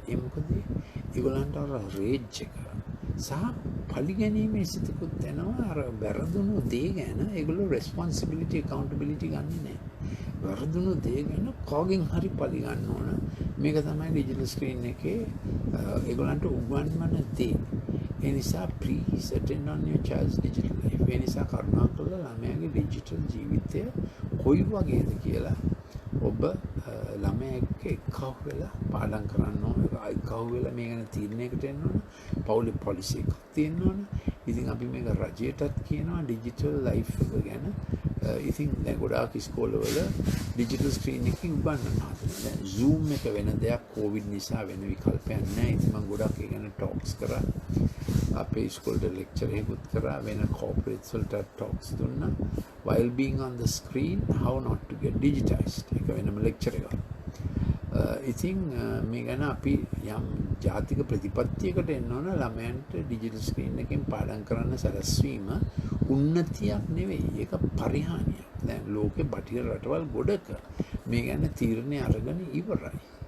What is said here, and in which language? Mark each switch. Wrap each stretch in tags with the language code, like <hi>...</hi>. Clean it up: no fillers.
<si>ඒ මොකද ඒගොල්ලන්ට අර රේජ් එක සහ පරිගැනීමේ සිතකුත් එනවා. අර වැරදුණු දේ ගැන ඒගොල්ලෝ රෙස්පොන්සිබිලිටි accountability ගන්නෙ නැහැ. වැරදුණු දේ ගැන කෝගෙන් හරි පලි ගන්න ඕන. මේක තමයි ඩිජිටල් ස්ක්‍රීන් එකේ ඒගොල්ලන්ට උගන්වන දේ. ඒ නිසා</si> <en>please attend on your child's digital life.</en> <si>ඒ නිසා කරුණාකරලා ළමයාගේ ඩිජිටල් ජීවිතය කොයි වගේද කියලා ඔබ ළමයා එක්ක එක්කව වෙලා පාඩම් කරන්න ඕන. එක්කව වෙලා මේ ගැන තීරණයකට එන්න ඕන. පවුලේ පොලිසි එකක් තියෙන්න ඕන. ඉතින් අපි මේක රජයටත් කියනවා ඩිජිටල් ලයිෆ් එක ගැන. ඉතින් දැන් ගොඩාක් ඉස්කෝලවල ඩිජිටල් ස්ක්‍රීන් එකකින් උගන්වන්න හදනවා. දැන් Zoom එක වෙන දෙයක් කොවිඩ් නිසා වෙන විකල්පයක් නැහැ. ඉතින් මම ගොඩක් ඒ ගැන ටොක්ස් කරා. අපේ ඉස්කෝලේ ලෙක්චර් එකකුත් කරා. වෙන කෝපරේට්ස් වලට ටොක්ස් දුන්නා.</si> <en>While being on the screen, how not to get digitized.</en> <si>ඒක වෙනම ලෙක්චර් එකක්. ඉතින් මේ ගැන අපි යම් ජාතික ප්‍රතිපත්තියකට එන්න ඕන. ළමයන්ට ඩිජිටල් ස්ක්‍රීන් එකෙන් පාඩම් කරන්න සැලැස්වීම උන්නතියක් නෙවෙයි. ඒක පරිහානියක්. දැන් ලෝකේ බටහිර රටවල් ගොඩක මේ ගැන තීරණය අරගෙන ඉවරයි.</si>